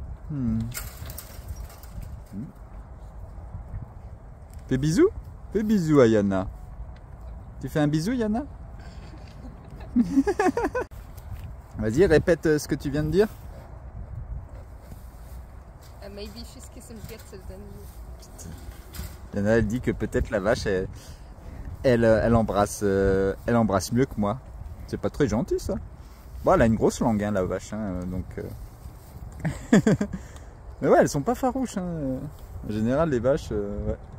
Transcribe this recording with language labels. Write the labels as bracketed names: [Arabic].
[French] Mmh. Fais bisous? Fais bisous à Yana. Tu fais un bisou, Yana? Vas-y, répète ce que tu viens de dire. [English] Maybe she's kissing better than you. [French] Yana, elle dit que peut-être la vache, elle embrasse mieux que moi. C'est pas très gentil, ça. Bon, elle a une grosse langue, hein, la vache, hein, donc... Mais ouais, elles sont pas farouches, hein. En général, les vaches, ouais.